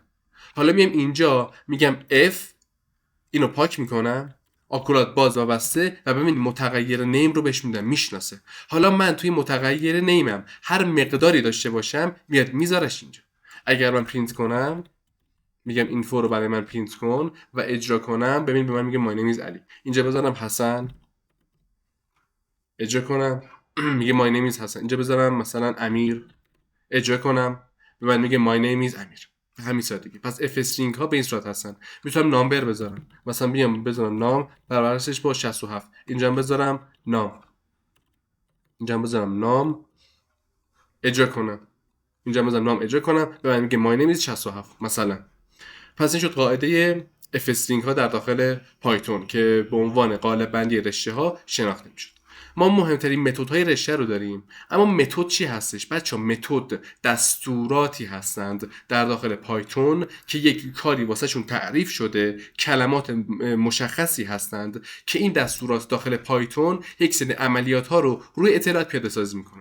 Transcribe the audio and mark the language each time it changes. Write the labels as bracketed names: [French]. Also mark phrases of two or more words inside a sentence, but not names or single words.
[Persian] حالا میام اینجا میگم f، اینو پاک میکنم، آکولات باز و بسته و ببینید متغیر نیم رو بهش میدم، میشناسه. حالا من توی متغیر نیمم هر مقداری داشته باشم میاد میذارش اینجا. اگر من پرینت کنم میگم اینفو رو برای من پرینت کن و اجرا کنم، ببین به من میگه [English] my name is [Persian] علی. اینجا بذارم حسن، اجرا کنم میگه [English] my name is [Persian] حسن. اینجا بذارم مثلا امیر، اجرا کنم به من میگه [English] my name is [Persian] امیر. همین سادگی. پس اف استرینگ ها به این صورت هستن. میتونم نامبر بذارم، مثلا بیام بذارم نام برابرش با 67، اینجا بذارم نام، اینجا بذارم نام، اجرا کنم، اینجا بذارم نام، اجرا کنم به من میگه [English] my name is [Persian] 67 مثلا. پس این شد قاعده [English] f string [Persian] ها در داخل پایتون که به عنوان قالب بندی رشته ها شناخته میشد. ما مهمترین متد های رشته رو داریم. اما متد چی هستش بچه‌ها؟ متد دستوراتی هستند در داخل پایتون که یک کاری واسه شون تعریف شده، کلمات مشخصی هستند که این دستورات داخل پایتون یک سری عملیات ها رو روی اطلاعات پیاده سازی میکنن.